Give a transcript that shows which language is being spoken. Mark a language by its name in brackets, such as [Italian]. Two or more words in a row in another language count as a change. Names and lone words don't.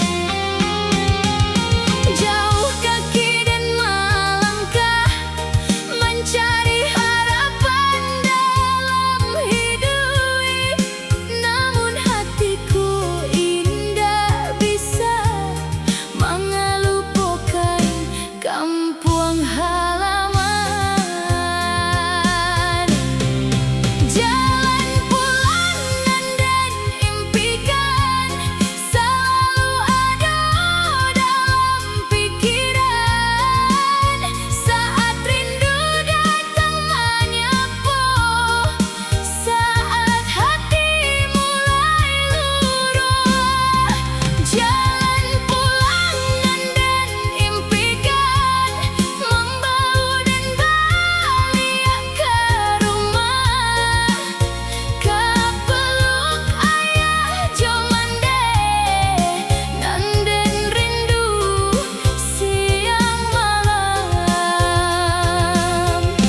[Indonesian] Jauh kaki den melangkah mencari harapan dalam hidup, namun hatiku indah bisa mengelupakan kampung halaman. Jalan pulang nan den impikan selalu ada dalam pikiran, saat rindu datang menyapu, saat hati mulai luruh. Jalan pulang nan den impikan membawa dan balik ke rumah, ke peluk ayah [Minangkabau] jo mandeh nan den rindu [Indonesian] siang malam.